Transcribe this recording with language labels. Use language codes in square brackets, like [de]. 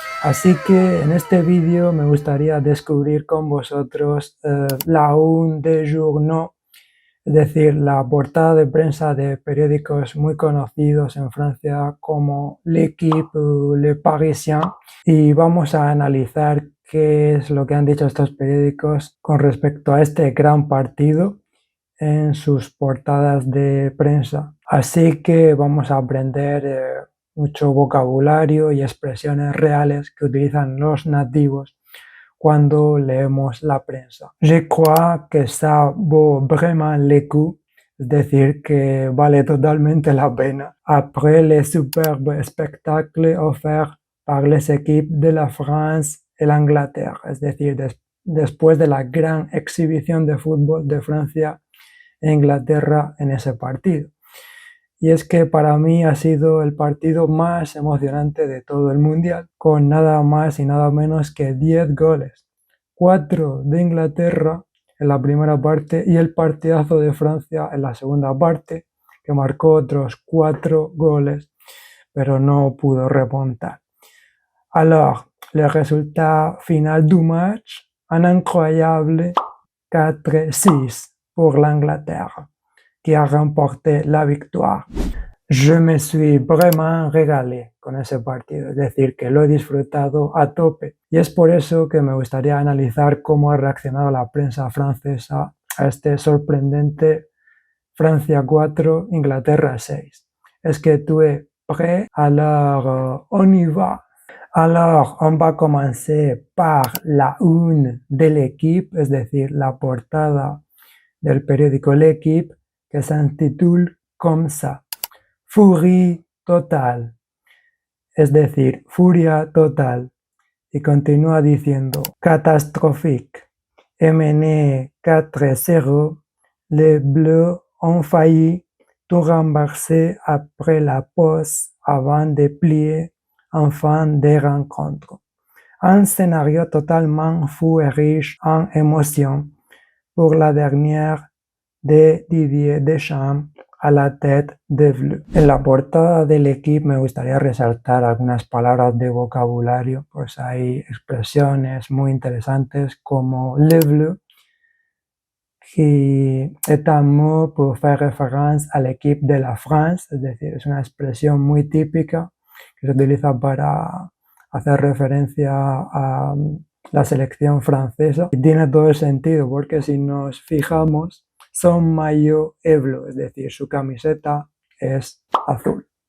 [es] Así que en este vídeo me gustaría descubrir con vosotros [fr] la une des journaux, [es] es decir, la portada de prensa de periódicos muy conocidos en Francia como L'Équipe o Le Parisien, y vamos a analizar qué es lo que han dicho estos periódicos con respecto a este gran partido en sus portadas de prensa. Así que vamos a aprender mucho vocabulario y expresiones reales que utilizan los nativos cuando leemos la prensa. [fr] Je crois que ça vaut vraiment le coup, [es] es decir, que vale totalmente la pena. [fr] Après le superbe spectacle offert par les équipes de la France et l'Angleterre, [es] es decir, después de la gran exhibición de fútbol de Francia e Inglaterra en ese partido. Y es que para mí ha sido el partido más emocionante de todo el Mundial, con nada más y nada menos que 10 goles, 4 de Inglaterra en la primera parte y el partidazo de Francia en la segunda parte, que marcó otros 4 goles, pero no pudo remontar. [fr] Alors, le résultat final du match, un incroyable 4-6 pour l'Angleterre, qui a remporté la victoire. Je me suis vraiment régalé [es] con ese partido, es decir, que lo he disfrutado a tope. Y es por eso que me gustaría analizar cómo ha reaccionado la prensa francesa a este sorprendente Francia 4, Inglaterra 6. [fr] Est-ce que tu es prêt? Alors, on y va. Alors, on va commencer par la une de l'équipe, [es] es decir, la portada del periódico L'Équipe, [fr] que s'intitule comme ça. Furie total, [es] es decir, furia total. Y continúa diciendo, [fr] catastrophique. Mené 4-0, les Bleus ont failli tout renverser après la pause avant de plier en fin de rencontre. Un scénario totalement fou et riche en émotions pour la dernière de Didier Deschamps a la tête de Bleu. [es] En la portada del equipo me gustaría resaltar algunas palabras de vocabulario, pues hay expresiones muy interesantes como le Bleu, [fr] qui est un mot pour faire référence à l'équipe de la France, [es] es decir, es una expresión muy típica que se utiliza para hacer referencia a la selección francesa y tiene todo el sentido porque si nos fijamos, [fr] son maillot est bleu, [es] es decir, su camiseta es azul.